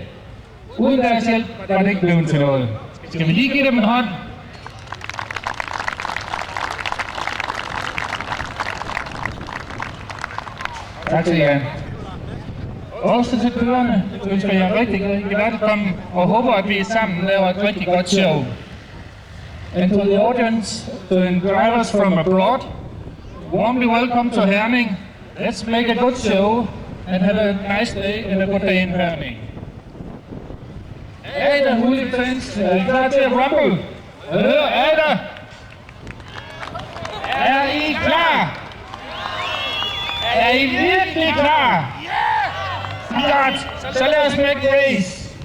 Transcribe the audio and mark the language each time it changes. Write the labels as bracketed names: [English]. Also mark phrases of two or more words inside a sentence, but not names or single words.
[Danish] Uden deres hjælp var det ikke blevet til noget. Skal vi lige give dem en hånd? Tak til jer. Også til kørerne ønsker jeg rigtig velkommen og håber, at vi sammen laver et rigtig godt show. [English] And to the audience, to the drivers from abroad, warmly welcome to Herning. Let's make a good show and have a nice day and a good day in Herning. [Danish] Ada hooligans, er I klar til at rumble? Ada! Er I klar? Er I virkelig klar? Godt, så lad os [English] make race.